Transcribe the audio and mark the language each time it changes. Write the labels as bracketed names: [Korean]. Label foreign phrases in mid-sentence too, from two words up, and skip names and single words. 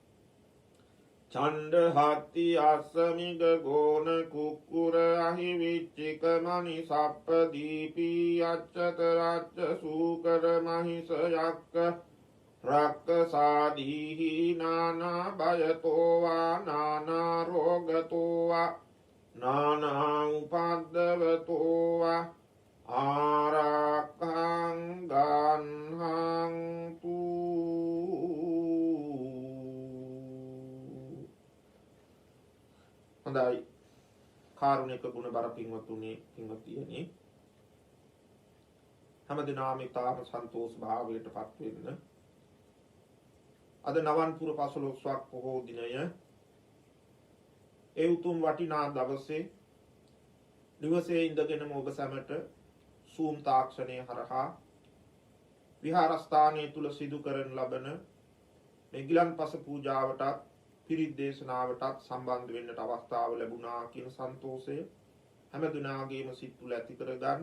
[Pali] චණ්ඩහත්ති අස්සමිග ගෝන කුක්කුර අහි විච්චික මනි සප්ප දීපී අච්චත රච්ච සූකර මහිස යක්ක රක්කසාදීහි නානා භයතෝ වා නානා රෝගතෝ වා නානා උපද්දවතෝ වා ආරක්ඛං ගන්හංතු. [Sinhala] හොඳයි කාරුණික ගුණ බර පින්වතුනි පින්වතියනි හැමදිනම ඊටම සන්තෝෂ භාවයට පත් වෙන්න අද නවන්පුර 15ක් පොහෝ දිනය ඒ උතුම් වටිනා දවසේ නිවසේ ඉඳගෙනම ඔබ සැමට සූම් තාක්ෂණය හරහා විහාරස්ථානයේ තුල සිදු කරන ලබන මේ ගිලන්පස පූජාවටත් පිරිත් දේශනාවටත් සම්බන්ධ වෙන්නට අවස්ථාව ලැබුණා කියන සන්තෝෂය හැම දිනාගේම සිත් තුළ ඇති කරගන්න.